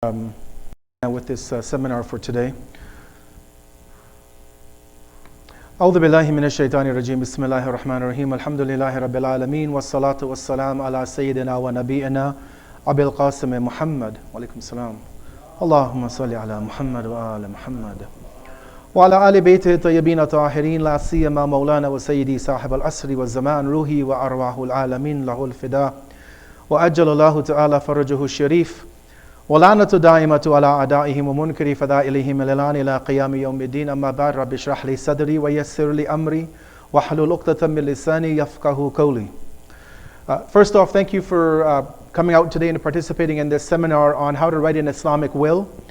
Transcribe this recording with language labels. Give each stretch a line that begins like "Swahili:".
English: With this seminar for today.
Arabic: أعوذ بالله من الشيطان الرجيم بسم الله الرحمن الرحيم الحمد لله رب العالمين والصلاة والسلام على سيدنا ونبينا أبي القاسم محمد وعليكم السلام اللهم صل على محمد وآل محمد وعلى آل بيته الطيبين الطاهرين لا سيما مولانا وسيدي صاحب العصر والزمان روحي وأرواح العالمين له الفداء وأجل الله تعالى فرجه الشريف ولعنة دائمة على أعدائهم ومنكر فضائلهم إلى قيام يوم الدين أما بعد رب اشرح لي صدري ويسر لي أمري واحلل عقدة من لساني يفقهوا قولي.
English: First off, thank you for coming out today and participating in this seminar on how to write an Islamic will.